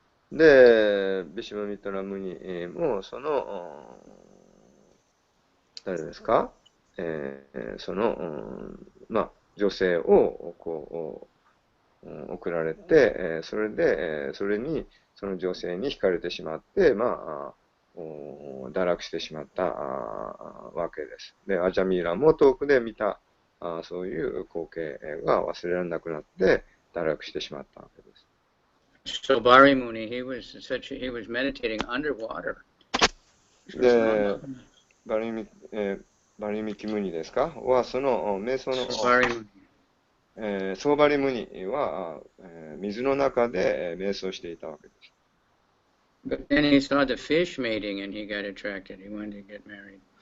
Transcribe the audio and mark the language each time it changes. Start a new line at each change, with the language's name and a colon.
Japanese: で、ビシュマミトラムニもその誰ですか、その、女性を送られて、それで、それにその女性に惹かれてしまって、堕落してしまったわけです。で、アジャミーラも遠くで見たそういう光景が忘れられなくなって堕落してしまったわけです。
English: So Bari Muni, he was meditating underwater.
Japanese: で、ババリミキムニですかは、その瞑想の、
English: Savari Muni.
Japanese: ソーバリムニは、水の中で瞑想していたわけです。
English: But then he saw the fish mating and he got attracted. He wanted to get married.